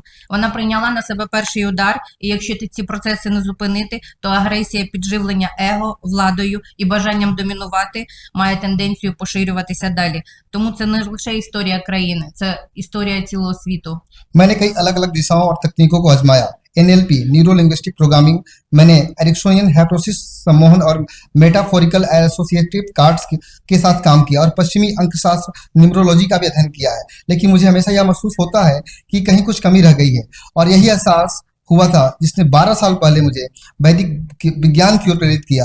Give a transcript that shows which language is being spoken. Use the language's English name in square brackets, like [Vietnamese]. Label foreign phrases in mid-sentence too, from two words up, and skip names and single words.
[Ukrainian] Вона прийняла на себе перший удар, і якщо ці процеси не зупинити, то агресія, підживлення его, владою і бажанням домінувати має тенденцію поширюватися далі. Тому це не лише історія країни, це історія цілого світу. [Hindi] मैंने कई अलग-अलग दिशाओं और तकनीकों को आजमाया। NLP, [English] neuro linguistic programming, [Hindi] मैंने [English] Ericksonian hypnosis [Hindi] सम्मोहन और [English] metaphorical associative cards [Hindi] के साथ काम किया और पश्चिमी अंकशास्त्र न्यूमरोलॉजी का भी अध्ययन किया है। लेकिन मुझे हमेशा यह महसूस होता है कि कहीं कुछ कमी रह गई है, और यही एहसास हुआ था जिसने 12 साल पहले मुझे वैदिक विज्ञान की ओर प्रेरित किया।